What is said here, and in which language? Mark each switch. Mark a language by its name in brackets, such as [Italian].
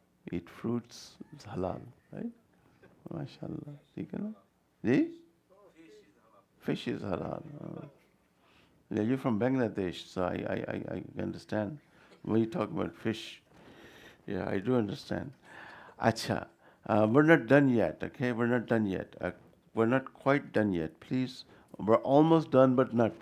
[English] Eat fruits is halal, right? [Arabic] MashaAllah. [Urdu] ٹھیک ہے نا جی؟ [English] Fish is halal. Yeah, you're from Bangladesh, so I understand when you talk about fish. Yeah, I do understand. Acha, we're not done yet, okay? We're not done yet. We're not quite done yet. Please, we're almost done, but not.